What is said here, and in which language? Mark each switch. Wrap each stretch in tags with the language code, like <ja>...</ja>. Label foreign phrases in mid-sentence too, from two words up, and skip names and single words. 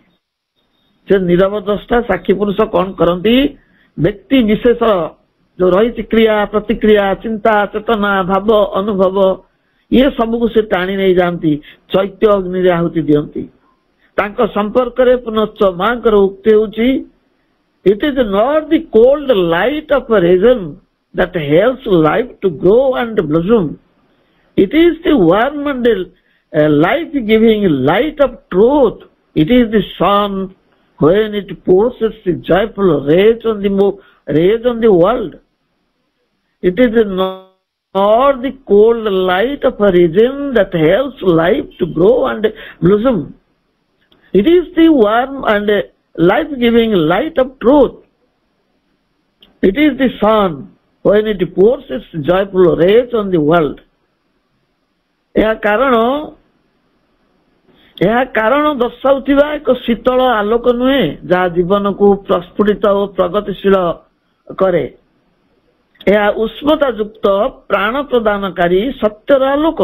<or>ସେ ନିରବ ଦ୍ରଷ୍ଟା ସାକ୍ଷୀ ପୁରୁଷ କଣ କରନ୍ତି? ବ୍ୟକ୍ତି ବିଶେଷ ଯୋଉ ରହିଛି କ୍ରିୟା ପ୍ରତିକ୍ରିୟା ଚିନ୍ତା ଚେତନା ଭାବ ଅନୁଭବ, ଇଏ ସବୁକୁ ସେ ଟାଣି ନେଇଯାଆନ୍ତି, ଚୈତ୍ୟ ଅଗ୍ନିରେ ଆହୁତି ଦିଅନ୍ତି। ତାଙ୍କ ସମ୍ପର୍କରେ ପୁନଶ୍ଚ ମାଙ୍କର ଉକ୍ତି ହେଉଛି,</or> <en>it is not the cold light of reason that helps life to grow and blossom. It is the warm and life-giving light of truth. It is the sun when it pours its joyful rays on the world. It is not the cold light of reason that helps life to grow and blossom. It is the warm and life-giving light of truth. It is the sun when it pours its joyful rays on the world.</en> <or>ଏହା କାରଣ ଦର୍ଶାଉଥିବା ଏକ ଶୀତଳ ଆଲୋକ ନୁହେଁ, ଯାହା ଜୀବନକୁ ପ୍ରସ୍ଫୁଟିତ ଓ ପ୍ରଗତିଶୀଳ କରେ। ଏହା ଉଷ୍ମତା ଯୁକ୍ତ ପ୍ରାଣ ପ୍ରଦାନକାରୀ ସତ୍ୟର ଆଲୋକ।</or>